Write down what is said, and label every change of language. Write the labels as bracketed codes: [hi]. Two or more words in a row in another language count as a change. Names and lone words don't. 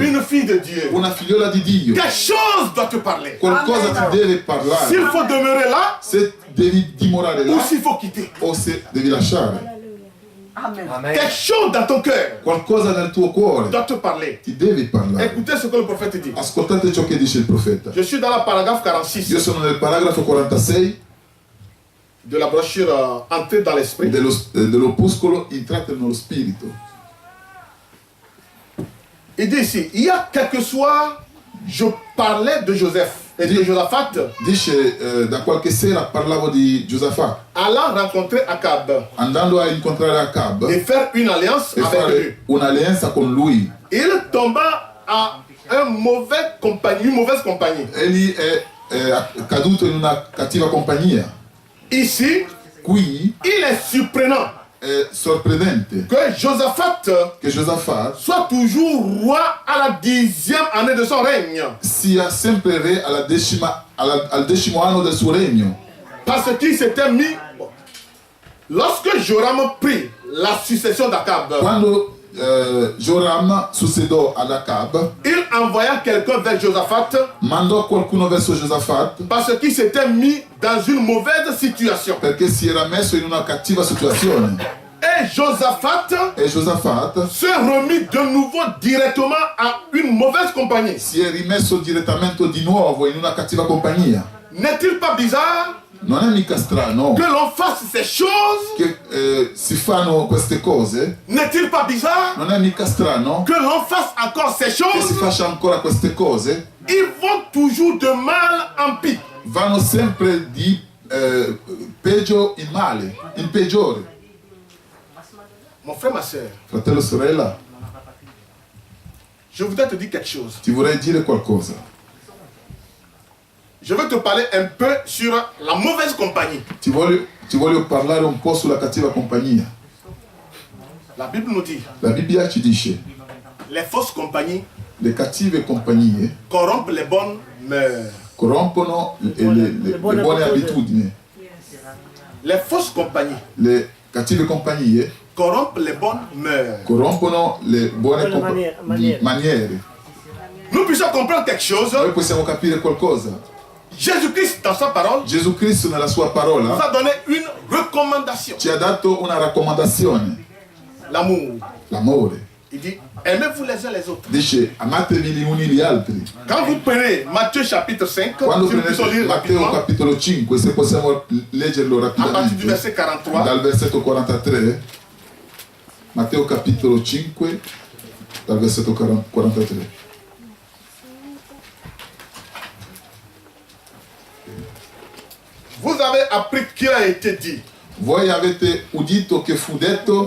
[fr] une fille de Dieu, [it] una figliola di Dio, [fr] quelque chose doit te parler. [it] qualcosa ti deve parlare. [fr] S'il faut demeurer là [it] Se devi dimorare [fr] ou là s'il faut quitter. [it] o se devi lasciare. Amen. [fr] Quelque chose dans ton cœur [it] Qualcosa nel tuo cuore [fr] doit te parler. [it] ti devi parlare. [fr] Écoutez ce que le prophète dit. [it] Ascoltate ciò che dice il profeta. [fr] Je suis dans la paragraphe [it] Io 46 sono nel paragrafo 46 [fr] de la brochure Entrée dans l'esprit. [it] dell'opuscolo Entrate nello spirito. [fr] Il dit ici, il y a quelques soirs, je parlais de Joseph et de Josaphat [it] Dice da qualche sera parlavo di Giosafà [fr] allant rencontrer Akab [it] andando a incontrare Acab [fr] et faire une alliance [it] e [fr] avec lui. [it] fare un'alleanza con lui. [fr] Il tomba a une mauvaise compagnie. [it] Egli è caduto in una cattiva compagnia. [fr] Ici, [it] Qui [fr] il est surprenant [it] è sorprendente [fr] que Josaphat [it] che Giosafà [fr] soit toujours roi à la 10e année de son règne. [it] sia sempre re al 10° anno del suo regno, [fr] Parce qu'il s'était mis... Lorsque Joram prit la succession d'Akab, [it] quando Joram succedò ad Acab, [fr] il envoya quelqu'un vers Josaphat [it] mandò qualcuno verso Giosafà [fr] parce qu'il s'était mis dans une mauvaise situation. [it] perché si era messo in una cattiva situazione. [fr] Et Josaphat [it] E Giosafà [fr] se remit de nouveau directement à une mauvaise compagnie. [it] si è rimesso direttamente di nuovo in una cattiva compagnia. [fr] N'est-il pas bizarre [it] Non è mica strano [fr] que l'on fasse ces choses? [it] che si fanno queste cose? [fr] N'est-il pas bizarre [it] Non è mica strano [fr] que l'on fasse encore ces [it] che si [fr] choses? [it] faccia ancora queste cose? [fr] Ils vont toujours de mal en pis. [it] Vanno sempre di peggio in male, in peggiore. [fr] Mon frère, ma soeur, [it] Fratello, sorella, [fr] je voudrais te dire quelque chose. [it] ti vorrei dire qualcosa. [fr] Je veux te parler un peu sur la mauvaise compagnie. [it] Ti voglio parlare un po' sulla cattiva compagnia. [fr] La Bible nous dit, [it] La Bibbia ci dice: [fr] les fausses compagnies [it] le cattive compagnie [fr] corrompent les bonnes mœurs. [it] corrompono le buone abitudini. [fr] Les fausses compagnies [it] Le cattive compagnie [fr] corrompent les bonnes mœurs. [it] corrompono le buone maniere. [fr] Nous puissions comprendre quelque chose. [it] Noi possiamo capire qualcosa. [fr] Jésus-Christ, dans sa parole, [it] Gesù Cristo nella sua [fr] nous [it] parola [fr] a donné une recommandation. [it] ci ha dato una raccomandazione, [fr] L'amour. [it] l'amore. [fr] Il dit, aimez-vous les uns les autres. [it] Dice amatevi gli uni gli altri. [fr] Quand vous prenez Matthieu chapitre 5, [it] Quando [fr] si nous puissions [it] prendete [fr] lire [it] Matteo [fr] rapidement, [it] capitolo 5, se possiamo leggerlo [fr] à partir du [it] rapidamente, [fr] verset 43, [it] dal versetto 43, Matteo capitolo 5, dal versetto 43. [fr] vous avez appris qu'il a été dit, [it] Voi avete udito che fu detto,